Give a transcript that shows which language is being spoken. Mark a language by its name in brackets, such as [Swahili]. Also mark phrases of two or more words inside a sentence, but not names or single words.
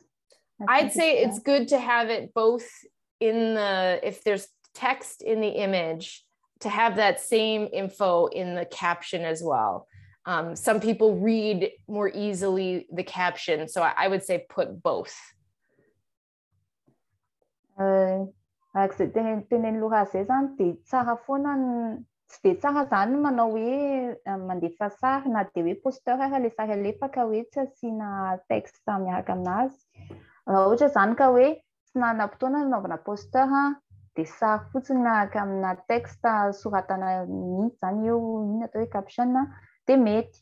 [English] I'd say it's good to have it both in the, if there's text in the image, to have that same info in the caption as well. Some people read more easily the caption, so I would say put both. [Malagasy] Tenen'ny Laura zay zany dia tsara foana tsy dia tsara zany manao hoe mandefa sary na dia hoe poster ary le sary alefaka hoe tsy asiana texte miaraka aminazy. Raha ohatra zany ka hoe tsy nanam-potoana nanaovana poster dia sary fotsiny miaraka amina texte soratana mihitsy zany eo iny atao hoe caption dia mety.